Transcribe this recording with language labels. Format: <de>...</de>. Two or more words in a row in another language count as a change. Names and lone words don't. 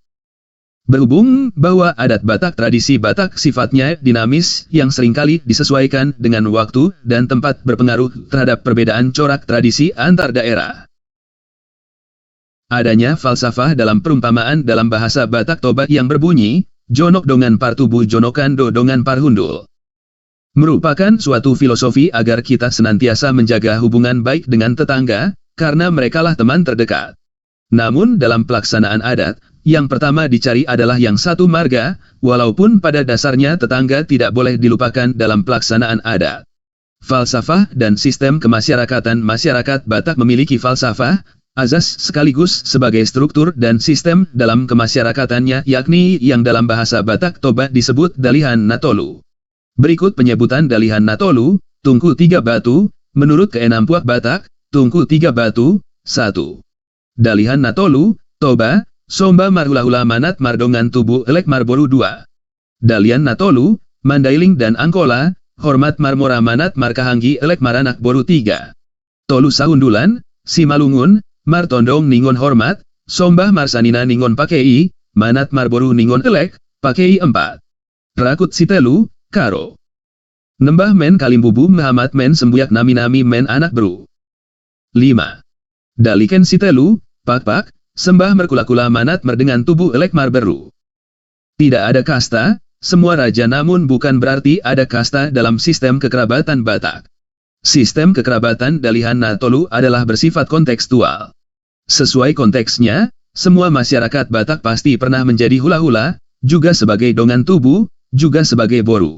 <id>Berhubung bahwa adat Batak tradisi Batak sifatnya dinamis yang seringkali disesuaikan dengan waktu dan tempat berpengaruh terhadap perbedaan corak tradisi antar daerah. Adanya falsafah dalam perumpamaan dalam bahasa Batak Toba yang berbunyi,</id> <bbc>Jonok dongan partubu jonokan do dongan parhundul.</bbc> <id>Merupakan suatu filosofi agar kita senantiasa menjaga hubungan baik dengan tetangga, karena merekalah teman terdekat. Namun dalam pelaksanaan adat, yang pertama dicari adalah yang satu marga, walaupun pada dasarnya tetangga tidak boleh dilupakan dalam pelaksanaan adat. Falsafah dan sistem kemasyarakatan masyarakat Batak memiliki falsafah, azas sekaligus sebagai struktur dan sistem dalam kemasyarakatannya yakni yang dalam bahasa Batak Toba disebut Dalihan Natolu. Berikut penyebutan Dalihan Natolu, Tungku 3 Batu, menurut Keenampuak Batak, Tungku 3 Batu, 1.</id> <bbc>Dalihan Natolu, Toba, Somba marhula-hula manat mardongan tubuh elek marboru 2.</bbc> <btm>Dalian Natolu, Mandailing dan Angkola, hormat marmora manat markahanggi elek maranak boru 3.</btm> <bts>Tolu sahundulan, Simalungun, martondong ningon hormat, Sombah marsanina ningon pakei, manat marboru ningon elek, pakei 4.</bts> <btx>Rakut sitelu, Karo. Nembah men kalimbubu Muhammad men sembuyak nami-nami men anak beru.</btx> <btd>5. Daliken sitelu, Pak-pak, sembah merkula-kula manat merdengan tubuh elek marberu.</btd> <id>Tidak ada kasta, semua raja namun bukan berarti ada kasta dalam sistem kekerabatan Batak. Sistem kekerabatan Dalihan Natolu adalah bersifat kontekstual. Sesuai konteksnya, semua masyarakat Batak pasti pernah menjadi hula-hula, juga sebagai</id> <bbc>dongan tubuh,</bbc> <id>juga sebagai boru.</id>